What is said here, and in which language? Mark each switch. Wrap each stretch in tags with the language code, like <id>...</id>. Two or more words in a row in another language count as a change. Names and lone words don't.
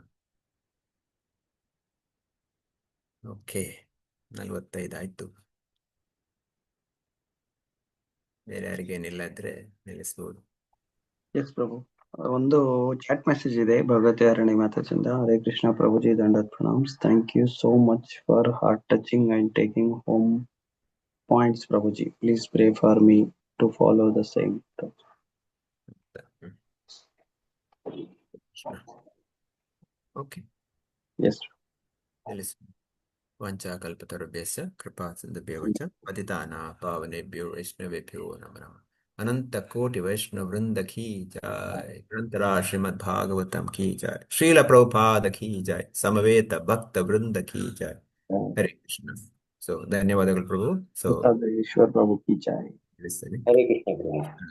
<kn>ಓಕೆ, 45 ಆಯ್ತು. ಬೇರೆ ಯಾರಿಗೇನಿಲ್ಲ ಇದ್ರೆ ನಿಲ್ಲಿಸ್ಬೋದು. ಎಸ್ ಪ್ರಭು. ಒಂದು ಚಾಟ್ ಮೆಸೇಜ್ ಇದೆ ಭಗವತಿ ಅರಣಿ ಮಾತಾಚಿಂದ. ಹರೇ ಕೃಷ್ಣ ಪ್ರಭುಜಿ,</kn> <sa>दण्डवत् प्रणाम्स्.</sa> <en>thank you so much for heart touching and taking home points prabhuji. please pray for me to follow the same.</en> <kn>ಓಕೆ, ಎಸ್.</kn> <sa>ನಿಲ್ಲಿಸ್. वाञ्छाकल्पतरुभ्यश्च कृपासिन्धुभ्य एव च पतितानां पावनेभ्यो वैष्णवेभ्यो नमो नमः. अनन्त कोटि वैष्णव वृन्द की जय. अनन्तर श्रीमद् भागवतं की जय. श्रील प्रभुपाद की जय. समवेत भक्त वृन्द की जय. ಹರೇ ಕೃಷ್ಣ.</sa> <kn>ಸೊ ಧನ್ಯವಾದಗಳು ಪ್ರಭು. ಸೊ</kn> <hi>ईश्वर् प्रभु की जय.</hi> <kn>ನಿಲ್ಲಿಸ್ತೇನೆ. ಹರೇ ಕೃಷ್ಣ ಪ್ರಭು.</kn>